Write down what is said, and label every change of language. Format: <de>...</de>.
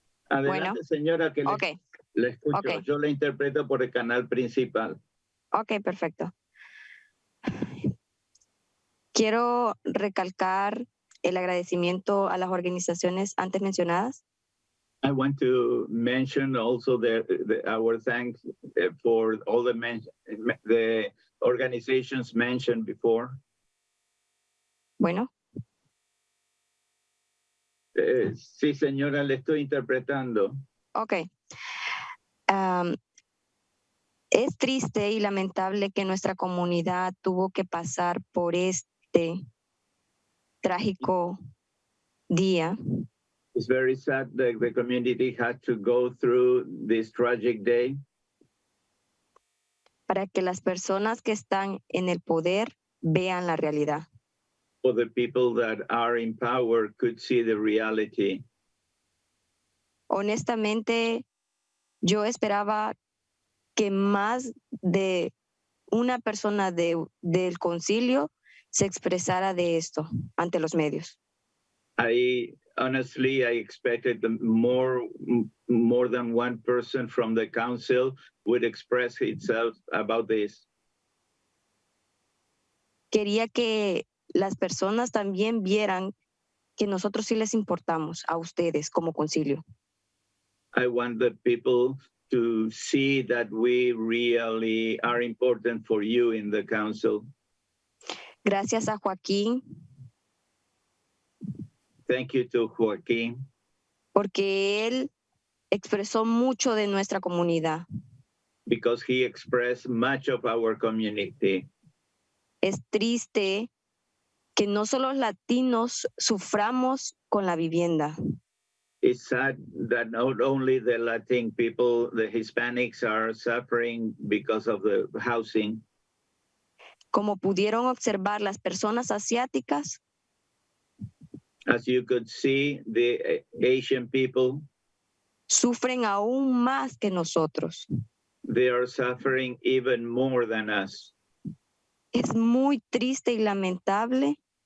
<es>Adelante, Bueno. señora, que Ok. le escucho. Ok. Yo la interpreto por el canal principal. Ok, perfecto. Quiero recalcar el agradecimiento a las organizaciones antes mencionadas.</es> <en>I want to mention also our thanks for all the organizations mentioned before.</en> <es>Bueno. Sí, señora, le estoy interpretando. Ok. Es triste y lamentable que nuestra comunidad tuvo que pasar por este trágico día.</es> <en>It's very sad that the community had to go through this tragic day.</en> <es>Para que las personas que están en el poder vean la realidad.</es> <en>For the people that are in power could see the reality.</en> <es>Honestamente, yo esperaba que más de una persona del concilio se expresara de esto ante los medios.</es> <en>Honestly, I expected more than one person from the council would express itself about this.</en> <es>Quería que las personas también vieran que nosotros sí les importamos a ustedes como concilio.</es> <en>I want the people to see that we really are important for you in the council.</en> <es>Gracias a Joaquín,</es> <en>Thank you to Joaquín,</en> <es>porque él expresó mucho de nuestra comunidad.</es> <en>because he expressed much of our community.</en> <es>Es triste que no solo los latinos suframos con la vivienda,</es> <en>It's sad that not only the Latin people, the Hispanics are suffering because of the housing.</en> <es>como pudieron observar las personas asiáticas,</es> <en>As you could see, the Asian people,</en> <es>sufren aún más que nosotros.</es> <en>they are suffering even more than us.</en> <es>Es muy triste y lamentable</es>